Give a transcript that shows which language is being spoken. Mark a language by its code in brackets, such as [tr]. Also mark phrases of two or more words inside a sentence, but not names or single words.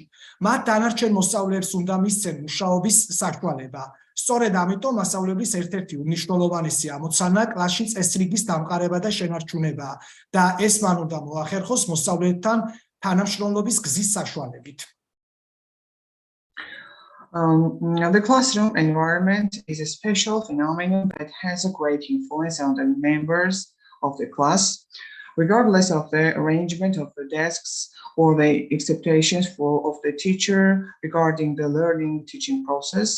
[ka] მათ დანარჩენ მოსწავლეებს უნდა მისცენ მუშაობის საშუალება. სწორედ ამიტომ მასწავლებლის ერთ-ერთი უმნიშვნელოვანესი ამოცანა კლასში წესრიგის დამყარება და შენარჩუნება და ეს მან უნდა მოახერხოს მოსწავლეებთან თანამშრომლობის გზის საშუალებით. [en] The classroom environment is a special phenomenon that has a great influence on the members of the class, regardless of the arrangement of the desks or the expectations of the teacher regarding the learning teaching process.